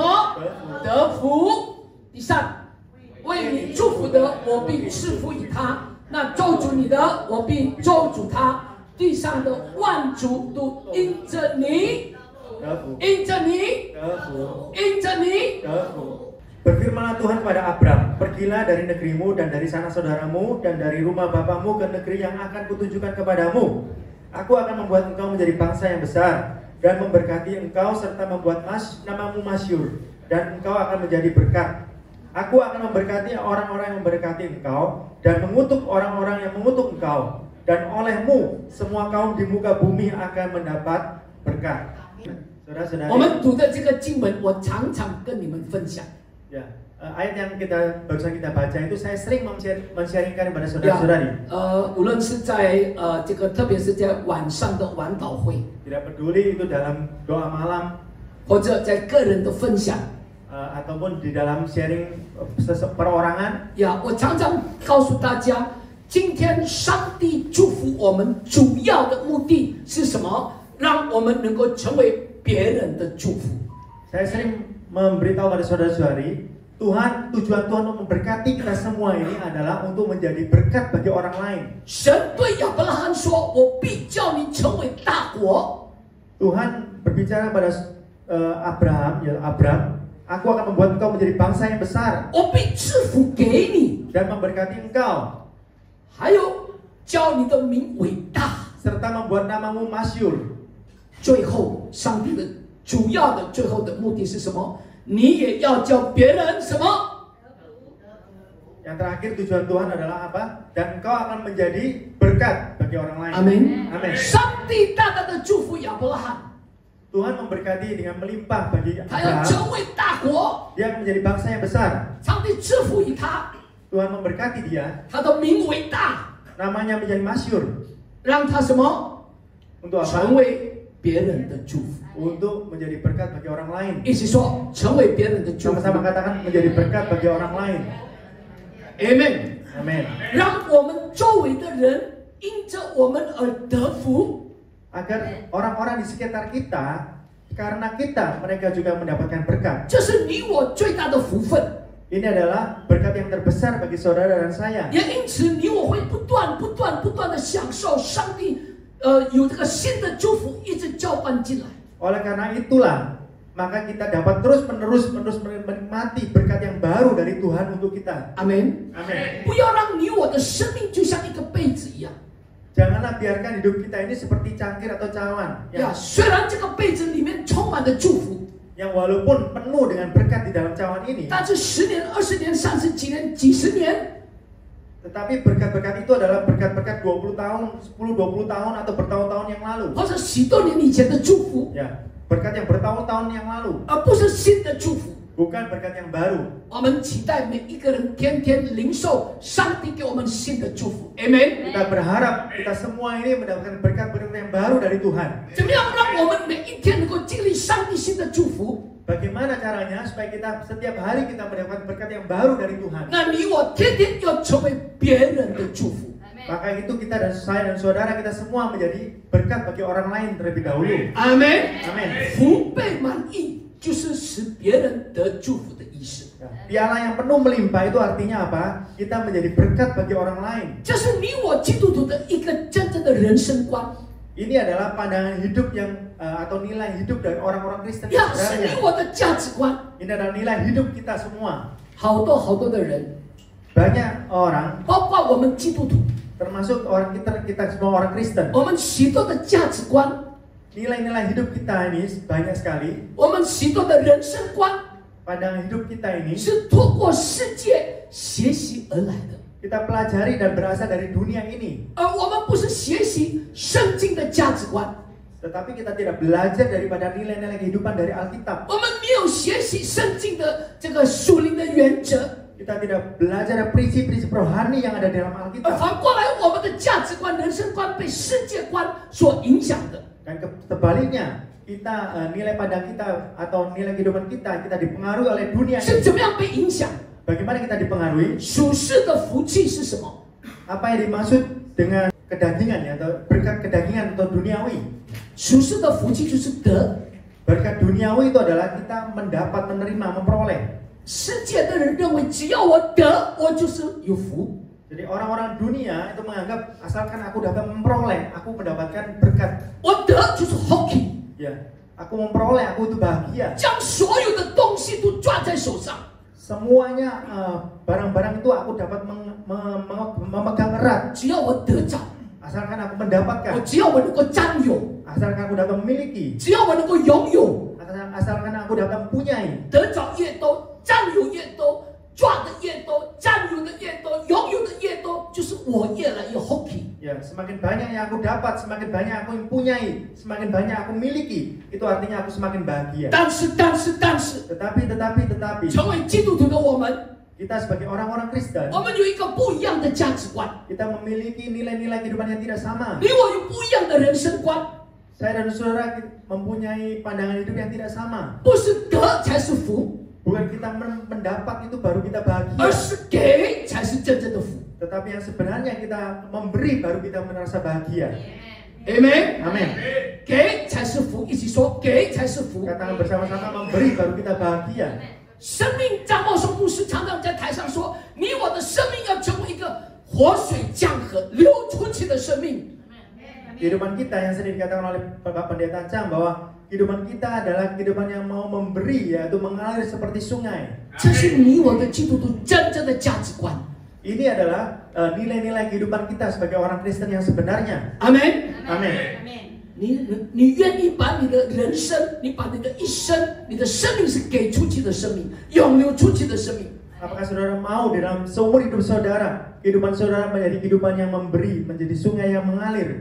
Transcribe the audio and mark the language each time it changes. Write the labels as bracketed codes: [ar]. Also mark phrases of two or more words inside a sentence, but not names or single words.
[zh] 得福。第三，为你祝福的，我必赐福于他；那咒诅你的，我必咒诅他。地上的万族都因着你，因着你，因着你。 [id] Berfirmanlah Tuhan pada Abram, pergilah dari negerimu dan dari sanak saudaramu dan dari rumah bapamu ke negeri yang akan kutunjukkan kepadamu. Aku akan membuat engkau menjadi bangsa yang besar dan memberkati engkau serta membuat namamu masyhur dan engkau akan menjadi berkat. Aku akan memberkati orang-orang yang memberkati engkau dan mengutuk orang-orang yang mengutuk engkau, dan olehmu semua kaum di muka bumi akan mendapat berkat. Saudara-saudari, [zh] 我们读的这个经文，我常常跟你们分享。 [id] Ya, ayat yang barusan kita baca itu saya sering men-sharingkan kepada saudara-saudari. [zh] 无论是在这个，特别是在晚上的晚祷会， [id] Tidak peduli itu dalam doa malam [zh] 或者在个人的分享， [id] ataupun di dalam sharing perorangan. [zh] 呀，我常常告诉大家，今天上帝祝福我们主要的目的是什么？让我们能够成为别人的祝福。 [id] Saya sering memberitahu pada saudara-saudari, tujuan Tuhan untuk memberkati kita semua ini adalah untuk menjadi berkat bagi orang lain. [zh] 神对亚伯拉罕说：“我必叫你成为大国。” [id] Tuhan berbicara pada Abram, aku akan membuat engkau menjadi bangsa yang besar [zh] 我必赐福给你， [id] dan memberkati engkau [zh] 还有叫你的名伟大。 [id] serta membuat namamu masyhur. [zh] 最后，上帝的主要的最后的目的是什么？你也要叫别人什么？ [id] Yang terakhir tujuan Tuhan adalah apa? Dan engkau akan menjadi berkat bagi orang lain. Amin. Amin. [zh] 上帝大大的祝福亚伯拉罕， [id] Tuhan memberkati dengan melimpah bagi [zh] 他要 [id] Abraham. [zh] 成为大国。 [id] Dia akan menjadi bangsa yang besar. [zh] 上帝赐福于他， [id] Tuhan memberkati dia, [zh] 他的名伟大， [id] namanya menjadi masyhur. [zh] 让他什么？ [id] Untuk [zh] 成 [id] apa? [zh] 为别人的祝福。 [id] Untuk menjadi berkat bagi orang lain. [zh] 一起说，成为别人的祝福。 [id] Sama-sama katakan menjadi berkat bagi orang lain. [zh] Amen。 [id] Amin. [zh] 让我们周围的人因着我们而得福。 [id] Agar orang-orang di sekitar kita, karena kita, mereka juga mendapatkan berkat. [zh] 这是你我最大的福分。 [id] Ini adalah berkat yang terbesar bagi saudara dan saya. [zh] 也因此，你我会不断的享受上帝，有这个新的祝福一直浇灌进来。 [id] Oleh karena itulah, maka kita dapat terus-menerus menikmati berkat yang baru dari Tuhan untuk kita. [zh] 阿门。 [id] Amin. [zh] 不要让你我的生命就像一个被子一样。 [id] Janganlah biarkan hidup kita ini seperti cangkir atau cawan [zh] 呀，虽然这个被子里面充满了祝福， [id] yang walaupun penuh dengan berkat di dalam cawan ini, [zh] 但是10年、20年、30几年、几十年， [id] tetapi berkat-berkat itu adalah berkat-berkat 20 tahun, 10-20 tahun atau bertahun-tahun yang lalu. [zh] 或者许多年以前的祝福， [id] Ya, berkat yang bertahun-tahun yang lalu, [zh] 而不是新的祝福。 [id] bukan berkat yang baru. [zh] 我们期待每一个人天天领受上帝给我们新的祝福 ，Amen。 [id] Kita berharap kita semua ini mendapatkan berkat-berkat yang baru dari Tuhan. [zh] 怎么样让我们每一天能够经历上帝新的祝福？ [id] Bagaimana caranya supaya kita setiap hari kita mendapatkan berkat yang baru dari Tuhan? [zh] 那你我天天要成为别人的祝福。 [id] Maka itu kita dan saya dan saudara kita semua menjadi berkat bagi orang lain terlebih dahulu. [zh] Amen。 [id] Amin. [zh] 福被满溢就是使别人得祝福的意思。 [id] Ya, piala yang penuh melimpah itu artinya apa? Kita menjadi berkat bagi orang lain. [zh] 这是你我基督徒的一个真正的人生观。 [id] Ini adalah pandangan hidup yang atau nilai hidup dari orang-orang Kristen [zh] 呀，是 [id] sebenarnya. [zh] 你我的价值观。 [id] Ini adalah nilai hidup kita semua. [zh] 好多的人， [id] Banyak orang, [zh] 包括我们基督徒， [id] termasuk orang kita semua orang Kristen. [zh] 我们许多的价值观， [id] Nilai-nilai hidup kita ini banyak sekali. [zh] 我们许多的人生观， [id] Pandangan hidup kita ini [zh] 是透过世界学习而来的。 [id] kita pelajari dan berasal dari dunia ini. [zh] 而我们不是学习圣经的价值观， [id] Tetapi kita tidak belajar daripada nilai-nilai kehidupan dari Alkitab. [zh] 我们没有学习圣经的这个属灵的原则， [id] Kita tidak belajar prinsip-prinsip rohani yang ada dalam [zh] 而 [id] Alkitab. [zh] 反过来，我们的价值观、人生观被世界观所影响的。 [id] Dan sebaliknya, kita nilai pandang kita atau nilai kehidupan kita dipengaruhi oleh dunia [zh] 是 [id] ini. [zh] 怎么样被影响？ [id] Bagaimana kita dipengaruhi? [zh] 属世的福气是什么？ [id] Apa yang dimaksud dengan kedagingan ya, atau berkat kedagingan atau duniawi? [zh] 属世的福气就是得。 [id] Berkat duniawi itu adalah kita mendapat, menerima, memperoleh. [zh] 世界的人认为，只要我得，我就是有福。 [id] Jadi orang-orang dunia itu menganggap asalkan aku dapat memperoleh, aku mendapatkan berkat. [zh] 我得就是 hockey， [id] Ya, aku memperoleh, aku itu bahagia. [zh] 将所有的东西都抓在手上。 [id] Semuanya barang-barang itu aku dapat memegang erat. [zh] 只要我得着， [id] Asalkan aku [zh] 我 [id] mendapatkan, [zh] 只要我能够占有， [id] asalkan aku dapat memiliki, [zh] 只要我能够拥有， [id] asalkan aku dapat mempunyai. [zh] 得着越多，占有越多，抓的越多，占有的越多，拥有的越多，就是我越来越 hockey。 [id] Ya, semakin banyak yang aku dapat, semakin banyak aku mempunyai, semakin banyak aku miliki, itu artinya aku semakin bahagia. [zh] 但是， [id] Tetapi, [zh] 成为基督徒的我们， [id] kita sebagai orang-orang Kristen, [zh] 我们有一个不一样的价值观， [id] kita memiliki nilai-nilai kehidupan yang tidak sama. [zh] 你我有不一样的人生观， [id] Saya dan saudara mempunyai pandangan hidup yang tidak sama. [zh] 不是得才是福， [id] Bukan kita mendapat itu baru kita bahagia, [zh] 而是给才是真正的福。 [id] tetapi yang sebenarnya kita memberi baru kita merasa bahagia. [zh] Amen。 [id] Amin. [zh] 给才是福，一起说给才是福。 [id] Katakan bersama-sama, memberi baru kita bahagia. [zh] 生命张茂松牧师常常在台上说：“你我的生命要成为一个活水江河流出去的生命。” [id] Kehidupan kita yang sering dikatakan oleh Bapak Pendeta Chang bahwa kehidupan kita adalah kehidupan yang mau memberi, yaitu mengalir seperti sungai. [zh] 这是你我的基督徒真正的价值观。 [id] Ini adalah nilai-nilai kehidupan kita sebagai orang Kristen yang sebenarnya. [zh] 阿门。 [id] Amin. [zh] 你愿意把你的人生，你把你的一生，你的生命是给出去的生命，涌流出去的生命。 [id] Apakah saudara mau di dalam seumur hidup saudara, kehidupan saudara menjadi kehidupan yang memberi, menjadi sungai yang mengalir?